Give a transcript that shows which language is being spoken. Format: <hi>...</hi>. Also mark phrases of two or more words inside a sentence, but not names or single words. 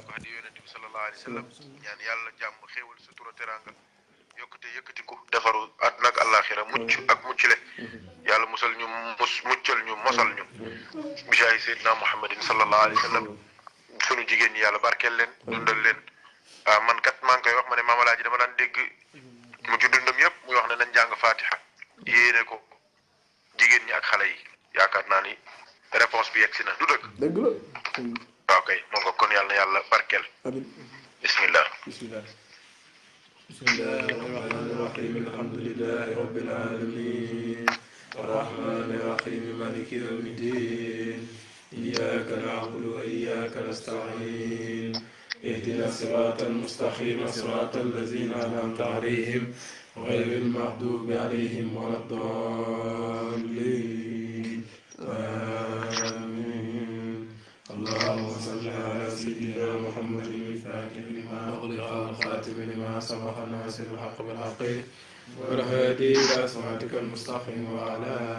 <wo>wax di yonent bi</wo> <ar>صلى الله عليه وسلم</ar> <wo>ñaan yàlla jàmm xéewal sutura teranga yokkute yëkkatiku defaru àdduna ak àllaaxira mucc ak muccule yàlla musal ñu muccal ñu mosal ñu bijaahi Seydina Muhammadin</wo> <ar>صلى الله عليه وسلم</ar> <wo>sunu jigéen ñi yàlla barkeel leen dundal leen man kat maa ngi koy wax ma ne Maam Alaaji dama daan dégg mu ci dundam yëpp muy wax ne nañ jàng Faatiha yéene ko jigéen ñi ak xale yi yaakaar naa ni réponse bi yegg si na du dëgg la waaw kay moo nga kon yàlla na yàlla barkeel bismillah</wo> <ar>بسم الله الرحمن الرحيم الحمد لله رب العالمين الرحمن الرحيم مالك يوم الدين إياك نعبد وإياك نستعين اهدنا الصراط المستقيم صراط الذين أنعمت عليهم غير المغضوب عليهم ولا الضالين آمين اللهم صل على سيدنا محمد الفاتح لما أغلق والخاتم لما سبق ناصر الحق بالحق والهادي إلى صراطك المستقيم وعلى</ar>